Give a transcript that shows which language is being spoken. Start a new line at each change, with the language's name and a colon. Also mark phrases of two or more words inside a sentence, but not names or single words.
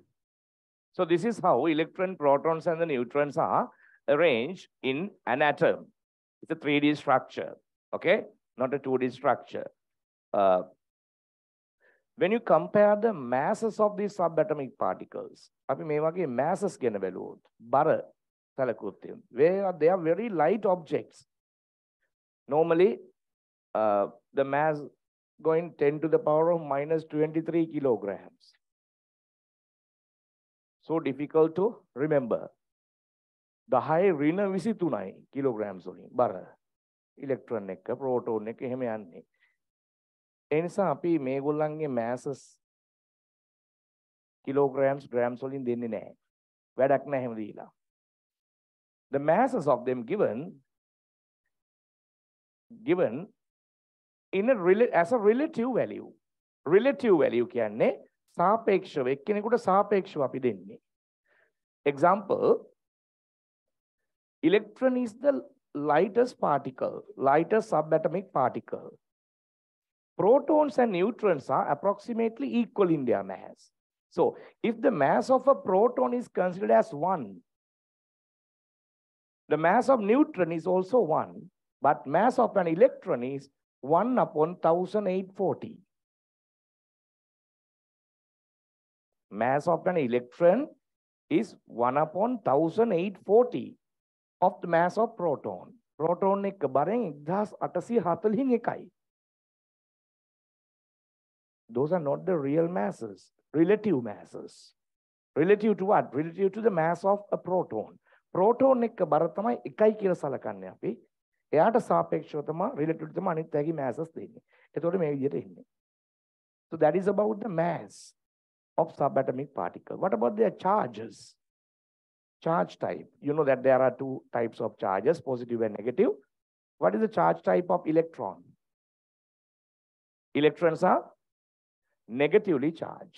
English: So this is how electron, protons, and the neutrons are arranged in an atom. It's a 3D structure, okay? Not a 2D structure. When you compare the masses of these subatomic particles,
Sinhala: අපි මේ වගේ masses ගැන බැලුවොත් බර සැලකුවොත්
English: where they are very light objects. Normally, the mass going 10 to the power of minus 23 kilograms. So difficult to remember. The high
Sinhala: ඍණ 23යි kilograms වලින් බර. Electron එක, proton එක එහෙම යන්නේ. ඒ නිසා අපි මේගොල්ලන්ගේ
English: masses kilograms, grams
Sinhala: වලින් දෙන්නේ නැහැ. වැඩක් නැහැ එහෙම දීලා.
English: The masses of them given in as a relative value. Relative value
Sinhala: කියන්නේ සාපේක්ෂව එක්කෙනෙකුට සාපේක්ෂව අපි දෙන්නේ.
English: Example, electron is the lightest particle, lightest subatomic particle. Protons and neutrons are approximately equal in their mass. So if the mass of a proton is considered as 1, the mass of neutron is also 1, but mass of an electron is 1 upon 1840. Mass of an electron is 1 upon 1840 of the mass of proton.
Sinhala: Proton එක බරෙන් 1841යි.
English: Those are not the real masses, relative masses. Relative to what? Relative to the mass of a proton.
Sinhala: Proton එක බර තමයි 1යි කියලා සලකන්නේ අපි. එයාට සාපේක්ෂව තමයි
English: relative to
Sinhala: අනිත් පැයේ masses දෙන්නේ. එතකොට මේ විදිහට එන්නේ.
English: So that is about the mass of subatomic particle. What about their charges? Charge type. You know that there are two types of charges, positive and negative. What is the charge type of electron? Electrons are negatively charged.